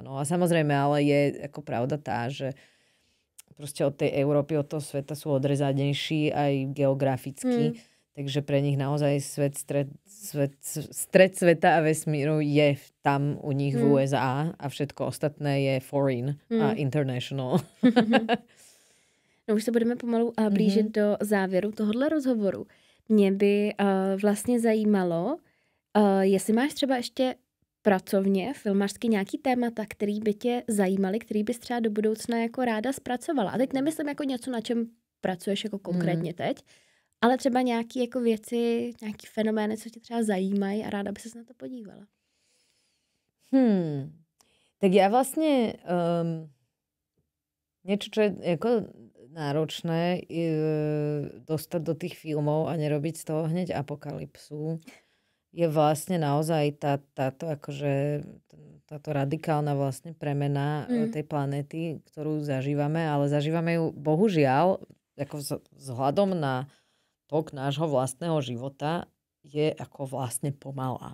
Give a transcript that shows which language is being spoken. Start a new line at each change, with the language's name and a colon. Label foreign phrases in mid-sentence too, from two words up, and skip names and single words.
Slovak: No a samozrejme, ale je ako pravda tá, že proste od tej Európy, od toho sveta sú odrezanejší aj geograficky, takže pre nich naozaj stred sveta a vesmíru je tam u nich v USA a všetko ostatné je foreign a international.
Czech: No už se budeme pomalu blížit do závěru tohohle rozhovoru. Mě by vlastně zajímalo, jestli máš třeba ještě pracovně, filmařsky nějaký témata, který by tě zajímaly, který bys třeba do budoucna jako ráda zpracovala? A teď nemyslím jako něco, na čem pracuješ jako konkrétně teď, ale třeba nějaké jako věci, nějaký fenomény, co tě třeba zajímají a ráda by ses na to podívala.
Slovak: Tak ja vlastne niečo, čo je ako náročné dostať do tých filmov a nerobiť z toho hneď apokalypsu, je vlastne naozaj táto radikálna vlastne premena tej planéty, ktorú zažívame, ale zažívame ju bohužiaľ ako vzhľadom na tok nášho vlastného života je ako vlastne pomalá.